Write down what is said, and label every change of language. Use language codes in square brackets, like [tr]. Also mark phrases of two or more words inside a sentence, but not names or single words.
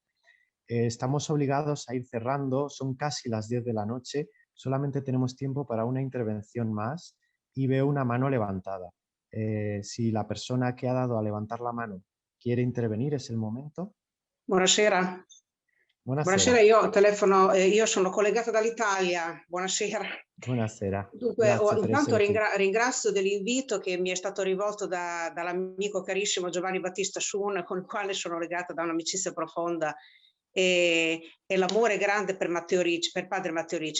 [es] Estamos obligados a ir cerrando, son casi las 10 de la noche, solamente tenemos tiempo para una intervención más y veo una mano levantada. Si la persona que ha dado a levantar la mano quiere intervenir, es el momento. [it] Buonasera. Buonasera. io telefono, io sono collegata dall'Italia. Buonasera. Buonasera. Dunque, Grazie per intanto essere qui. ringrazio dell'invito che mi è stato rivolto dall'amico carissimo Giovanni Battista Sun, con il quale sono legata da un'amicizia profonda e l'amore grande per Matteo Ricci, per padre Matteo Ricci.